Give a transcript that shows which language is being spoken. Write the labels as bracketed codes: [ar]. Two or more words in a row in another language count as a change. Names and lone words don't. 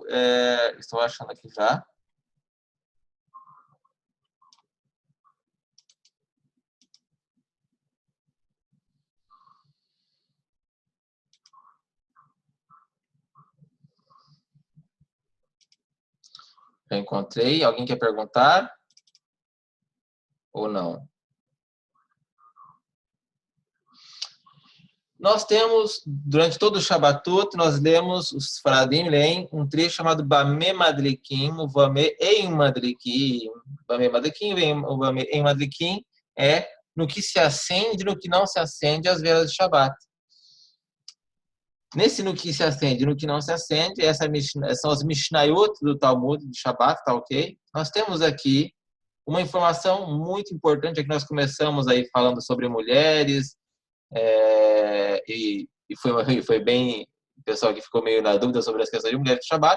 [pt] estou achando aqui já. Já encontrei. Alguém quer perguntar? Ou não? Nós temos, durante todo o Shabbatot, nós lemos, os Faradim leem um trecho chamado Bameh Madlikim, o Bameh Ein Madlikim. Bameh Madlikim, o Bameh Ein Madlikim é no que se acende e no que não se acende as velas de Shabbat. Nesse no que se acende e no que não se acende, são as Mishnayot do Talmud, de Shabbat, tá ok? Nós temos aqui uma informação muito importante, que nós começamos aí falando sobre mulheres, e foi bem, o pessoal que ficou meio na dúvida sobre as questões de mulheres de Shabbat.